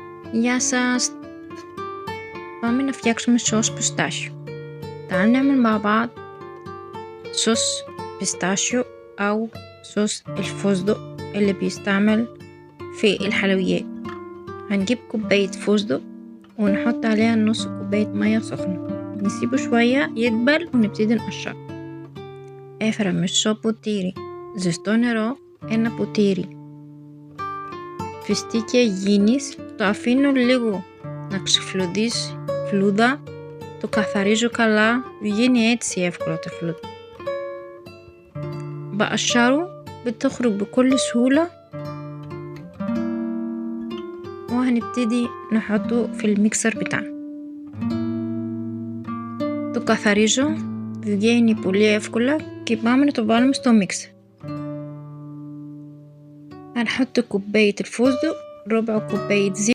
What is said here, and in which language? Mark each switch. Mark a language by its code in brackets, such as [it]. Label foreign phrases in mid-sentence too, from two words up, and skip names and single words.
[el] Γεια σας! Πάμε να φτιάξουμε σως πιστάσιο. [ar] تعالوا نعمل مع بعض صوص بيستاشيو أو صوص الفستق اللي بيستعمل في الحلويات. هنجيب كوباية فستق ونحط عليها نص كوباية مية سخنة، نسيبه شوية يدبل ونبتدي نقشره. [el] Έφερα ποτήρι ζεστό νερό, ένα ποτήρι φιστίκια υγιεινής, το αφήνω λίγο να ξεφλουδίσει φλούδα, το καθαρίζω καλά, βγαίνει έτσι εύκολα το φλούδα. [ar] بقشره بتخرج بكل سهولة وهنبتدي نحطه في الميكسر بتاعنا. [el] Το καθαρίζω, βγαίνει πολύ εύκολα και πάμε να το βάλουμε στο μίξερ. [ar] هنحط كوباية الفستق، ربع كوباية زيت.